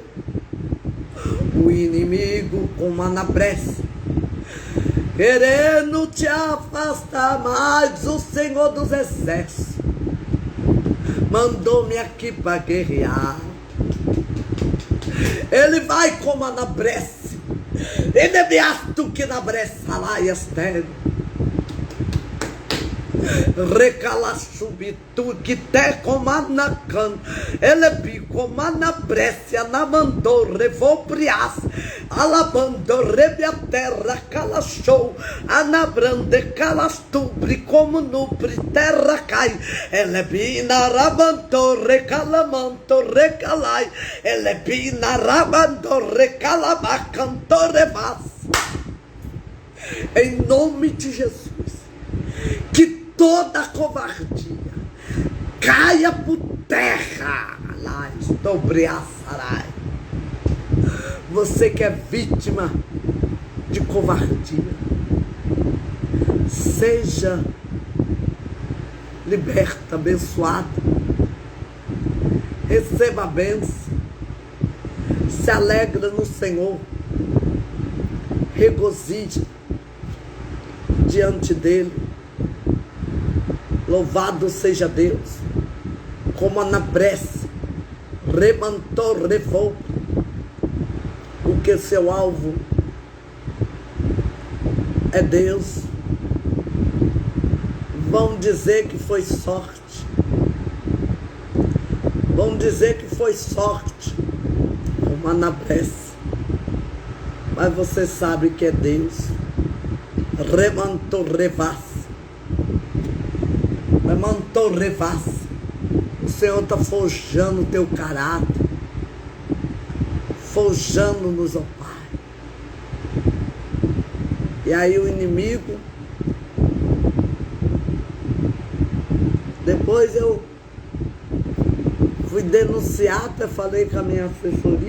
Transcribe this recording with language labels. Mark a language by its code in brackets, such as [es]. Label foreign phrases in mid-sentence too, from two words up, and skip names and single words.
[pt] O inimigo como a Anabresse, querendo te afastar, mas o Senhor dos Exércitos mandou-me aqui para guerrear. Ele vai como a Anabresse. Ele me ato que Anabresse lá e estéreo. Recalachubitu que te comanacan. Ele bi como a Anabresse, anamandou, revobrias, alabando, rebia terra, calachou, anabrande, calastubre, como nupre, terra cai. Ele bi narabando, recalamanto, recalai. Ele bi narabando, recalabacanto, revas. Em nome de Jesus, que toda covardia caia por terra. Lá estou briaçarai. Você que é vítima de covardia, seja liberta, abençoada. Receba a bênção. Se alegra no Senhor. Regozije diante dele. Louvado seja Deus. Como a Anabresse remantou, revou, porque seu alvo é Deus. Vão dizer que foi sorte. Vão dizer que foi sorte, como a Anabresse. Mas você sabe que é Deus. Remantou, revas. Remantou, revas. O Senhor está forjando o teu caráter. Forjando-nos, ó Pai. E aí o inimigo. Depois eu fui denunciar, até falei com a minha assessoria.